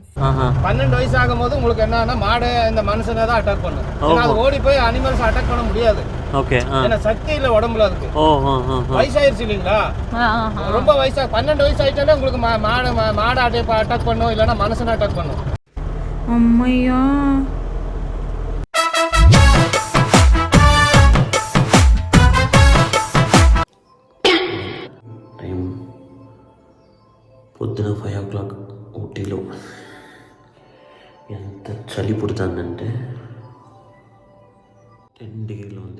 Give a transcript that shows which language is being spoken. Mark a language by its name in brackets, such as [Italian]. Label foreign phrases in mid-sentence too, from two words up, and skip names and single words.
[Tamil] 12 வயசு ஆகும்போது உங்களுக்கு என்னன்னா மாடு இந்த மனுஷனை தான் அட்டாக் பண்ணும். ஏன்னா அது ஓடி போய் [English] animals attack [Tamil] பண்ண முடியாது. ஓகே. ஏன்னா சக்தி இல்ல உடம்புல அதுக்கு. வயசாயிருச்சு இல்லீங்களா? ரொம்ப வயசா 12 வயசு ஆயிட்டாலே உங்களுக்கு மாடு அட்டாக் பண்ணும் இல்லனா மனுஷனை அட்டாக் பண்ணும். அம்மையா [Telugu] పొద్దున 5 o'clock ఊటీలో ఎంత చలి పుడుతుందంటే 10 డిగ్రీలో ఉంది.